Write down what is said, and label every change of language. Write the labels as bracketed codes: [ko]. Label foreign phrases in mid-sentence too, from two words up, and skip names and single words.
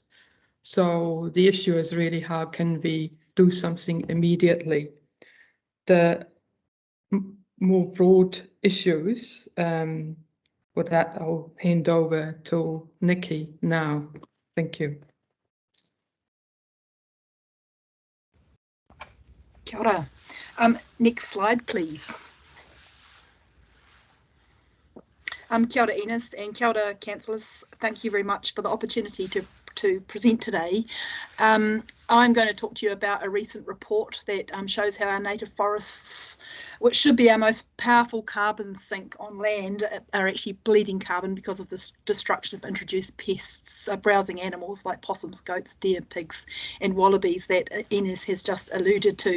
[en] So the issue is really how can we do something immediately. The more broad issues, with that I'll hand over to Nikki now. Thank you. [mi] Kia ora. [en] Next slide, please. [mi] Kia ora, Enos, and kia ora, [en] Councillors. Thank you very much for the opportunity to present today. I'm going to talk to you about a recent report that shows how our native forests, which should be our most powerful carbon sink on land, are actually bleeding carbon because of the destruction of introduced pests, browsing animals like possums, goats, deer, pigs and wallabies that Ines has just alluded to.